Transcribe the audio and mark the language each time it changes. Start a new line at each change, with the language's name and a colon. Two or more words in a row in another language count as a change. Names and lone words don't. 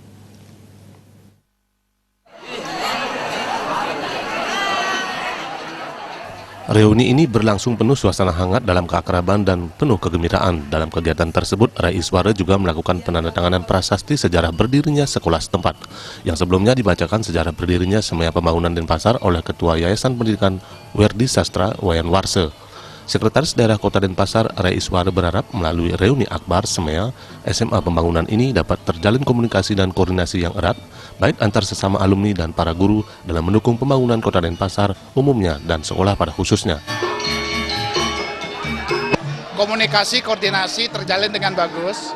Indonesian: Reuni ini berlangsung penuh suasana hangat dalam keakraban dan penuh kegembiraan. Dalam kegiatan tersebut, Rai Iswara juga melakukan penandatanganan prasasti sejarah berdirinya sekolah setempat, yang sebelumnya dibacakan sejarah berdirinya SMEA Pembangunan Denpasar oleh Ketua Yayasan Pendidikan Werdi Sastra Wayan Warse. Sekretaris Daerah Kota Denpasar, Rai Iswara berharap melalui reuni akbar SMEA SMA Pembangunan ini dapat terjalin komunikasi dan koordinasi yang erat, baik antar sesama alumni dan para guru dalam mendukung pembangunan Kota Denpasar umumnya dan sekolah pada khususnya. Komunikasi koordinasi terjalin dengan bagus.